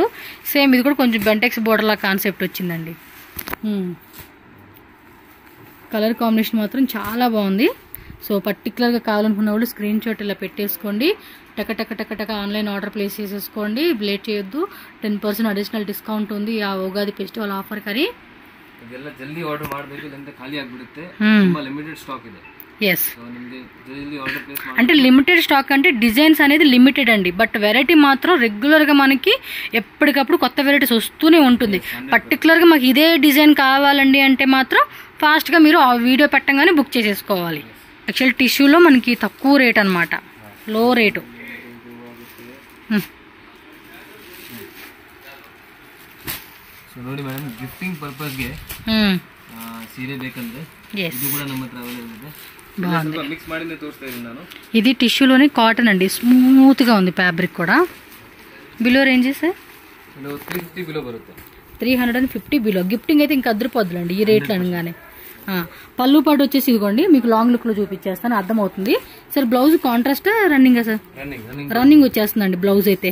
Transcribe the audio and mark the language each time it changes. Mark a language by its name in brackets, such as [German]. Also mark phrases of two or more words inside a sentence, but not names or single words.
[Telugu] సేమ్ ఇది కూడా కొంచెం బెంటెక్స్ బోర్డర్ లా కాన్సెప్ట్ వచ్చిందండి. కలర్ కాంబినేషన్ మాత్రం చాలా బాగుంది. సో పర్టికులర్గా కావాలనుకున్న వాళ్ళు [English] screen shot [Telugu] ఇలా పెట్టేసుకోండి. టక [English] online order place [Telugu] చేసేసుకోండి, లేట్ చేయొద్దు. [English] 10% additional discount [Kannada] ఉంది ಆ [English] Ugadi festival offer [Kannada] ಕರಿ. ಇದೆಲ್ಲ ಜಲ್ದಿ ಆರ್ಡರ್ ಮಾಡಬೇಕು, ಇಲ್ಲಂದ್ರೆ ಖಾಲಿ ಆಗಿಬಿಡುತ್ತೆ. ತುಂಬಾ [English] limited stock [Kannada] ಇದೆ. [Telugu] ఎస్, అంటే [English] limited stock [Telugu] అంటే డిజైన్స్ అనేది లిమిటెడ్ అండి, బట్ వెరైటీ మాత్రం రెగ్యులర్గా మనకి ఎప్పటికప్పుడు కొత్త వెరైటీస్ వస్తూనే ఉంటుంది. పర్టికులర్గా మాకు ఇదే డిజైన్ కావాలండి అంటే మాత్రం ఫాస్ట్గా మీరు ఆ వీడియో పెట్టగానే బుక్ చేసేసుకోవాలి. యాక్చువల్ టిష్యూలో మనకి తక్కువ రేట్ అనమాట, [English] low rate. [Kannada] ನೋಡಿ ಮೇಡಮ್, [English] gifting purpose [Kannada] ಸೀರೆ ಬೇಕಂದ್ರೆ ಇದು ಕೂಡ ನಮ್ಮ ಹತ್ರ ಅವೈಲೇಬಲ್ ಇದೆ. మిక్స్ ಮಾಡಿನೇ ತೋರಿಸ್ತಾ ಇದ್ದೀನಿ ನಾನು. [Telugu] ఇది టిష్యూలోనే కాటన్ అండి, స్మూత్ గా ఉంది ఫ్యాబ్రిక్ కూడా. [English] below ranges [Kannada] 350 బిలో బರುತ್ತೆ. [Telugu] 350 బిలో. గిఫ్టింగ్ అయితే ఇంకా అద్దరిపోద్దులండి ఈ రేట్లు అనగానే. పళ్ళు పాటు వచ్చేసి ఇదిగోండి, మీకు [English] long look [Telugu] లో చూపించేస్తాను, అర్థమవుతుంది. సార్ [English] blouse contrast running [Telugu] సార్? రన్నింగ్ వచ్చేస్తుందండి బ్లౌజ్ అయితే.